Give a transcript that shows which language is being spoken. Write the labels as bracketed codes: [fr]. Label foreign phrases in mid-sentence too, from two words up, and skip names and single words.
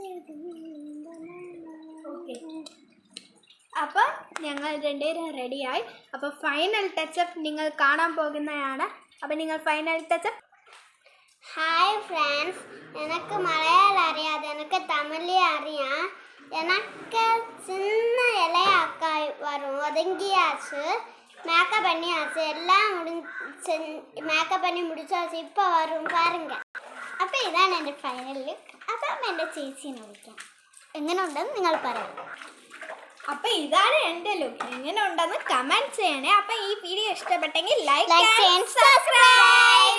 [ml] ഓക്കെ, അപ്പം ഞങ്ങൾ രണ്ടുപേരും റെഡിയായി. അപ്പോൾ [en] final touch-up [ml] നിങ്ങൾ കാണാൻ പോകുന്നതാണ്. അപ്പം നിങ്ങൾ [en] final touch-up. Hi friends, [ta] எனக்கு மலையாளம் அறியாது, எனக்கு தமிழே அறியாம். எனக்கு சின்ன இலையாக்கா வரும், ஒதுங்கியாச்சு. மேக்கப் பண்ணியாச்சு, எல்லாம் மேக்கப் பண்ணி முடிச்சாச்சு. இப்போ வரும் பாருங்க. [ml] അപ്പോൾ ഇതാണ് എൻ്റെ [en] final look. [ml] അപ്പം എൻ്റെ ചേച്ചീനെ വിളിക്കാം. എങ്ങനെ ഉണ്ടെന്ന് നിങ്ങൾ പറയാം. അപ്പം ഇതാണ് എൻ്റെ ലുക്ക്. എങ്ങനെ ഉണ്ടെന്ന് കമൻറ്റ് ചെയ്യണേ. അപ്പം ഈ വീഡിയോ ഇഷ്ടപ്പെട്ടെങ്കിൽ ലൈക്ക് ചെയ്യണം, സബ്സ്ക്രൈബ്